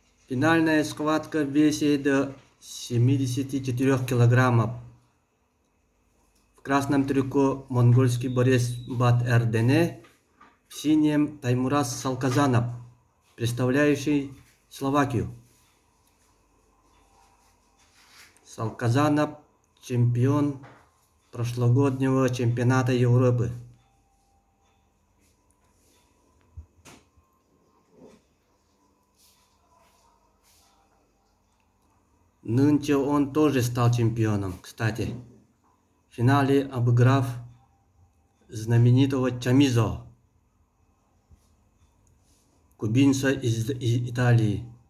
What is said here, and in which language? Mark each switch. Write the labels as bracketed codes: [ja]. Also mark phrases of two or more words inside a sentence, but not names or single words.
[ru] Финальная схватка в весе до 74 килограммов. В красном трико монгольский борец Бат Эрдене, в синем Таймураз Салказанов, представляющий Словакию. Салказанов – чемпион прошлогоднего чемпионата Европы. Нынче он тоже стал чемпионом, кстати, в финале обыграв знаменитого Чамизо, кубинца из Италии.